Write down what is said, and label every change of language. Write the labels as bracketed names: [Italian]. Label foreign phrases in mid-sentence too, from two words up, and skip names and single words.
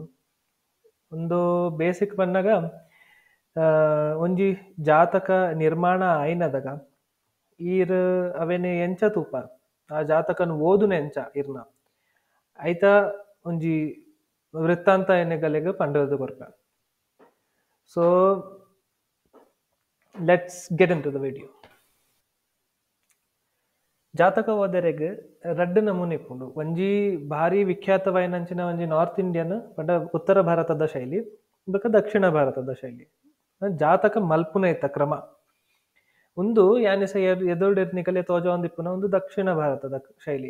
[Tulu] ಒಂದು ಬೇಸಿಕ್ ಬಂದಾಗ ಒಂಜಿ ಜಾತಕ ನಿರ್ಮಾಣ ಆಯ್ನದಾಗ ಈರ್ ಅವೆನೆ ಎಂಚ ತೂಪಾರ್ ಆ ಜಾತಕನ್ ಓದುನ ಎಂಚ ಇರ್ನ ಐತ ಒಂಜಿ ವೃತ್ತಾಂತ ಎನ್ನೆಗಲೆಗ್ ಪಂಡದು ಕೊರ್ಪ. [English] So let's get in to the video. [Tulu] ಜಾತಕ ಓದರೆಗ್ ರಡ್ಡ್ ನಮೂನೆ ಇಪ್ಪುಂಡು. ಒಂಜಿ ಭಾರಿ ವಿಖ್ಯಾತವಾಯಿನಂಚಿನ ಒಂಜಿ [English] North Indian [Tulu] ಪಂಡ ಉತ್ತರ ಭಾರತದ ಶೈಲಿ ಬೊಕ ದಕ್ಷಿಣ ಭಾರತದ ಶೈಲಿ. ಜಾತಕ ಮಲ್ಪುನ ಇತ್ತ ಕ್ರಮ ಒಂದು ಯಾನಿಸ ಎದುರುಡೆರ್ ನಿಕಲೆ ತೋಜ ಒಂದಿಪ್ಪುನ ಒಂದು ದಕ್ಷಿಣ ಭಾರತದ ಶೈಲಿ.